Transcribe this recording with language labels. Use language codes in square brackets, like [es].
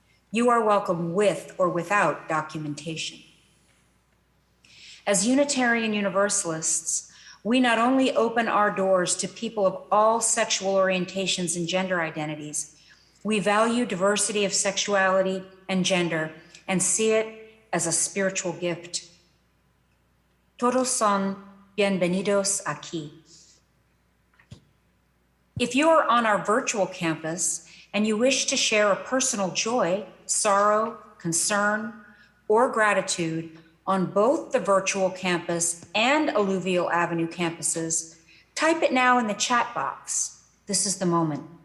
[en] You are welcome with or without documentation. As Unitarian Universalists, we not only open our doors to people of all sexual orientations and gender identities, we value diversity of sexuality and gender and see it as a spiritual gift. [es] Todos son bienvenidos aquí. [en] If you are on our virtual campus and you wish to share a personal joy, sorrow, concern, or gratitude on both the virtual campus and Alluvial Ave campuses, type it now in the chat box. This is the moment.